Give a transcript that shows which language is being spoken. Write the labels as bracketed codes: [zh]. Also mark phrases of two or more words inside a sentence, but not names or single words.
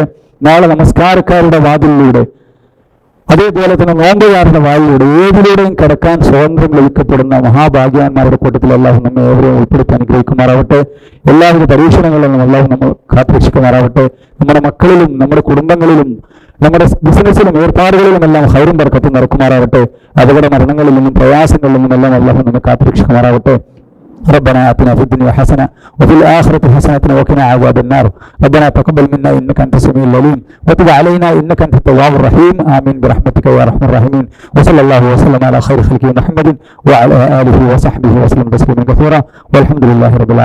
[ml] നാളെ നമസ്കാരക്കാരുടെ വാതിലിലൂടെ, അതേപോലെ തന്നെ നോമ്പുകാരുടെ വാതിലൂടെ, ഏതിലൂടെയും കടക്കാൻ സ്വാതന്ത്ര്യം ലഭിക്കപ്പെടുന്ന മഹാഭാഗ്യവാന്മാരുടെ കൂട്ടത്തിൽ അല്ലാഹു നമ്മെ ഏവരെയും ഉൾപ്പെടുത്താൻ അനുഗ്രഹിക്കുമാറാവട്ടെ. എല്ലാവിധ പരീക്ഷണങ്ങളിൽ നിന്നും അല്ലാഹു നമ്മൾ കാത്തുരക്ഷിക്കുമാറാവട്ടെ. നമ്മുടെ മക്കളിലും നമ്മുടെ കുടുംബങ്ങളിലും നമ്മുടെ ബിസിനസ്സിലും ഏർപ്പാടുകളിലും എല്ലാം ഖൈറും ബർക്കത്തും നടക്കുമാറാവട്ടെ. അപകട മരണങ്ങളിൽ നിന്നും പ്രയാസങ്ങളിൽ നിന്നും എല്ലാം അല്ലാഹു നമ്മെ കാത്തുരക്ഷിക്കുമാറാവട്ടെ. [ar] ربنا آتنا في الدنيا حسنة وفي الآخرة حسنة وقنا عذاب النار. ربنا تقبل منا إنك أنت السميع العليم وتب علينا إنك أنت التواب الرحيم. آمين برحمتك يا أرحم الراحمين. وصلى الله وسلم على خير خلقه محمد وعلى آله وصحبه وسلم تسليما كثيرا والحمد لله رب العالمين.